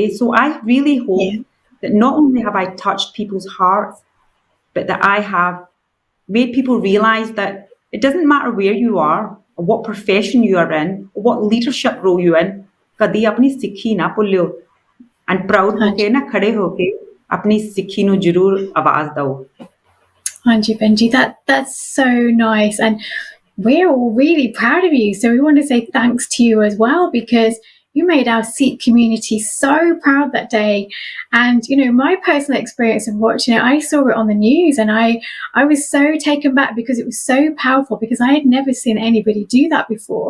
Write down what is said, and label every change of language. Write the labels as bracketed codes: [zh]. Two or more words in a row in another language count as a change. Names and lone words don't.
[en] So I really hope that not only have I touched people's hearts, but that I have made people realise that it doesn't matter where you are, or what profession you are in, or what leadership role you're in, [pa] ਕਦੀ ਆਪਣੀ ਸਿੱਖੀ ਨਾ ਭੁੱਲਿਓ, [en] and proud [pa] ਹੋ ਕੇ ਨਾ ਖੜ੍ਹੇ ਹੋ ਕੇ ਆਪਣੀ ਸਿੱਖੀ ਨੂੰ ਜ਼ਰੂਰ ਆਵਾਜ਼ ਦਿਓ. ਹਾਂਜੀ ਭੈਣਜੀ, [en] that's so nice, and we're all really proud of you. So we want to say thanks to you as well, because you made our Sikh community so proud that day. And my personal experience of watching it, I saw it on the news, and I was so taken back because it was so powerful, because I had never seen anybody do that before.